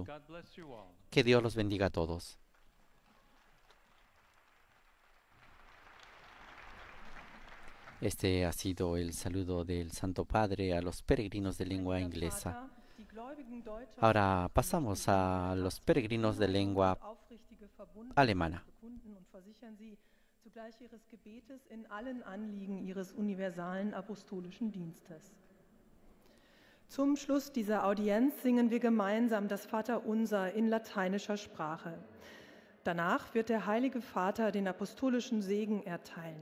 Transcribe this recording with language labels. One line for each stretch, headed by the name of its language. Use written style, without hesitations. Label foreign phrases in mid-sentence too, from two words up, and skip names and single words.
Spanish: Que Dios los bendiga a todos. Este ha sido el saludo del Santo Padre a los peregrinos de lengua inglesa. Ahora pasamos a los peregrinos de lengua alemana.
German: Zum Schluss dieser Audienz singen wir gemeinsam das Vaterunser in lateinischer Sprache. Danach wird der Heilige Vater den apostolischen Segen erteilen.